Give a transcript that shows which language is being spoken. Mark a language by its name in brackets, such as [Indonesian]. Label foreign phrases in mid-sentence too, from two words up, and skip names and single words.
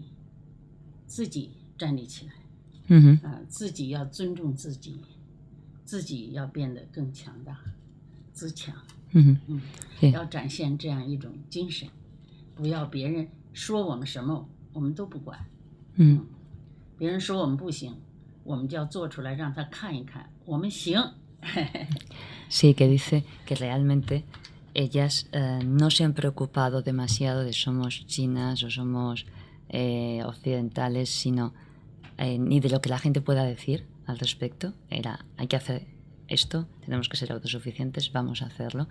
[Chinese] 自己站立起来，自己要尊重自己，自己要变得更强大，自强，要展现这样一种精神，不要别人说我们什么，我们都不管，别人说我们不行，我们就要做出来让他看一看，我们行。 [Spanish] Sí, que dice que realmente ellas no se han preocupado demasiado de somos chinas o somos occidentales, sino ni de lo que la gente pueda decir al respecto. Hay que hacer esto, tenemos que ser autosuficientes, vamos a hacerlo.